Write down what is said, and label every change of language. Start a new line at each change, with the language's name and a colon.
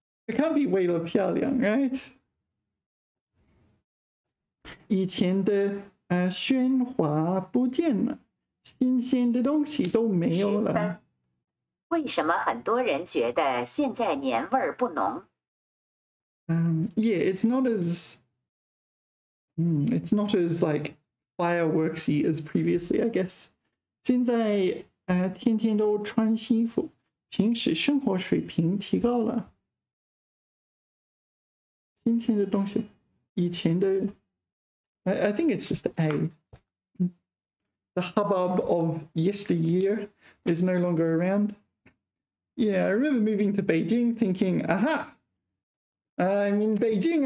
English: It can't be
Chinese: 为了漂亮,
English: right?
Chinese: 以前的喧哗不见了，新鲜的东西都没有了。 13. 为什么很多人觉得现在年味儿不浓？
English: Yeah, it's not as like fireworksy as previously, I guess.
Chinese: 现在天天都穿西服，平时生活水平提高了。新鲜的东西，以前的
English: I think it's just A. The hubbub of yesteryear is no longer around. Yeah, I remember moving to Beijing thinking, aha, I'm in Beijing.